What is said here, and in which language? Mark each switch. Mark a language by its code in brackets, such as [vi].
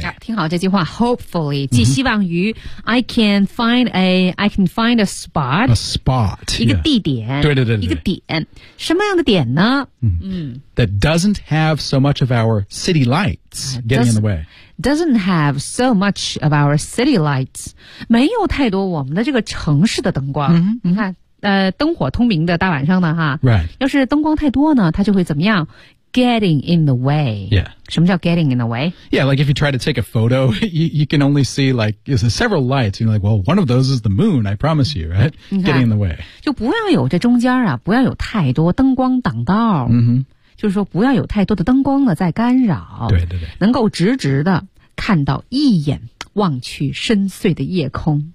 [zh] 啊、听好这句话 hopefully, 即希望于、mm-hmm. [en] I can find a spot. A spot. [zh] 一个地点。 Yeah. 对对对对。一个点。什么样的点呢、 mm-hmm. [en] That doesn't have so much of our city lights getting in the way. Doesn't have so much of our city lights. [zh] 没有太多我们的这个城市的灯光。 Mm-hmm. 你看灯火通明的大晚上的哈。 [en] Right. [zh] 要是灯光太多呢它就会怎么样 ? [en] getting in the way. Yeah. [zh] 什么叫 [en] getting in the way? Yeah, like if you try to take a photo, you can only see like, you know, several lights. You're like, well, one of those is the moon, I promise you, right? Getting in the way. [zh] 就不要有这中间啊不要有太多灯光挡道。 Mm-hmm. 就是说不要有太多的灯光呢在干扰对对对能够直直的看到一眼望去深邃的夜空